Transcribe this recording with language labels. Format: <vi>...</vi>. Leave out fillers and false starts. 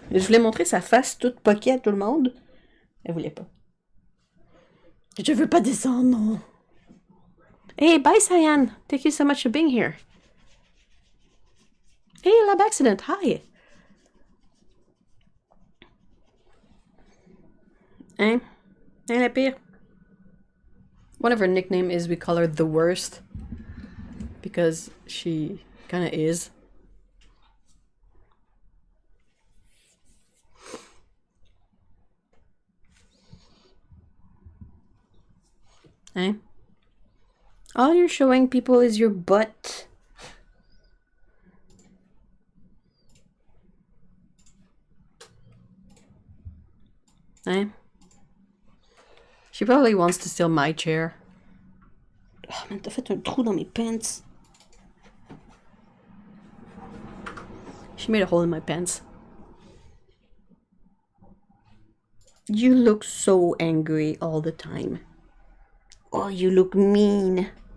<fr>Je voulais montrer sa face toute poquée à tout le monde. Elle voulait pas. Je veux pas descendre, non.</fr> <en>Hey, bye, Cyan. Thank you so much for being here. Hey, Lab Accident. Hi.</en> <fr>Hein? Hein, la pire?</fr> <en>One of her nickname is we call her the worst. Because she kind of is. Eh? All you're showing people is your butt. Eh? She probably wants to steal my chair. Oh, man,</en> <fr>t'as fait un trou dans mes pants.</fr> <en>She made a hole in my pants. You look so angry all the time. Oh, you look mean.</en>